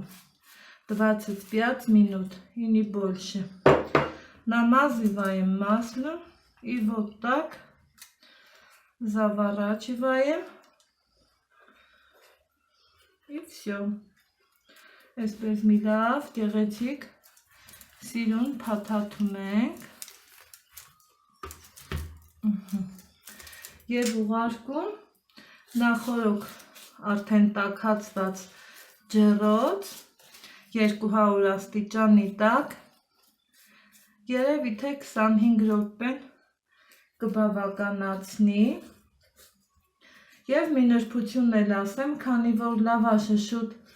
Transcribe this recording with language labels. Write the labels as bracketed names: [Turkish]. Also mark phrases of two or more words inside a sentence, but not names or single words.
[Russian] 25 минут и не больше. Намазываем маслом и вот так заворачиваем. И все. [Armenian] Այսպես մի լավ գեղեցիկ սիրուն փաթաթում ենք։ Եվ ուղարկում նախորոք արդեն տաքացված ջեռոց 200 աստիճանի տակ երևի թե 25 րոպեն կբավականացնի և մի նրբությունն էլ ասեմ, քանի որ լավաշը շուտ